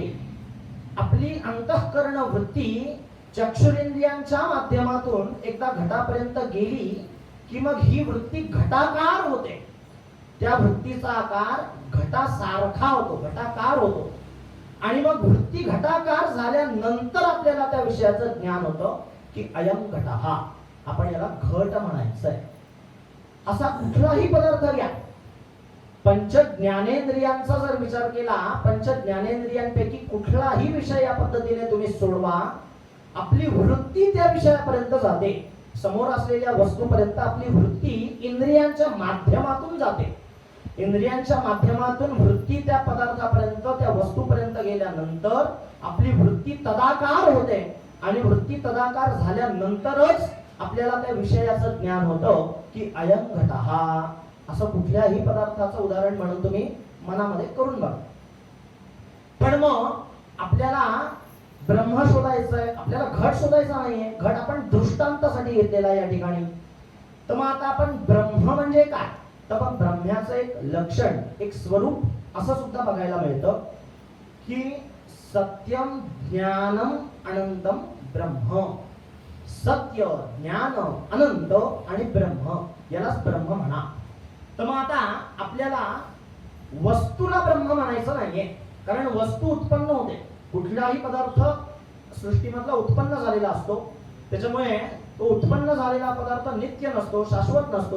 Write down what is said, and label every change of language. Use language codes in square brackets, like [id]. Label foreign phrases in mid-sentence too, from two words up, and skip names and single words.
[mr] आपली अंतःकरण वृत्ती चक्षुरेंद्रियांच्या माध्यमातून एकदा घटापर्यंत गेली की मग ही वृत्ती घटाकार होते. त्या वृत्तीचा आकार घटासारखा होतो, घटाकार होतो. आणि मग वृत्ती घटाकार झाल्यानंतर आपल्याला त्या विषयाचं ज्ञान होतं की [sa] अयं घटः, [mr] आपण याला घट म्हणायचं आहे. असा कुठलाही पदार्थ घ्या, पंच ज्ञानेंद्रियांचा जर विचार केला, पंच ज्ञानेंद्रियांपैकी कुठलाही विषय या पद्धतीने तुम्ही सोडवा, आपली वृत्ती त्या विषयापर्यंत जाते. समोर असलेल्या वस्तूपर्यंत आपली वृत्ती इंद्रियांच्या माध्यमातून जाते. इंद्रियांच्या माध्यमातून वृत्ती त्या पदार्थापर्यंत, त्या वस्तूपर्यंत गेल्यानंतर आपली वृत्ती तदाकार होते. आणि वृत्ती तदाकार झाल्यानंतरच आपल्याला त्या विषयाचं ज्ञान होतं की [sa] अयं घटः. [mr] असं कुठल्याही पदार्थाचं उदाहरण म्हणून तुम्ही मनामध्ये करून बघा. पण मग आपल्याला ब्रह्म शोधायचं आहे, आपल्याला घट शोधायचा नाहीये. घट आपण दृष्टांतासाठी घेतलेला या ठिकाणी. तर मग आता आपण ब्रह्म म्हणजे काय, तर मग ब्रह्म्याचं एक लक्षण, एक स्वरूप असं सुद्धा बघायला मिळतं की [sa] सत्यम ज्ञानम अनंतम ब्रह्म. [mr] सत्य, ज्ञान, अनंत आणि ब्रह्म, यालाच ब्रह्म म्हणा. तर मग आता आपल्याला वस्तूला ब्रह्म म्हणायचं नाहीये, कारण वस्तू उत्पन्न होते. कुठलाही पदार्थ सृष्टीमधला उत्पन्न झालेला असतो, त्याच्यामुळे तो उत्पन्न झालेला पदार्थ नित्य नसतो, शाश्वत नसतो.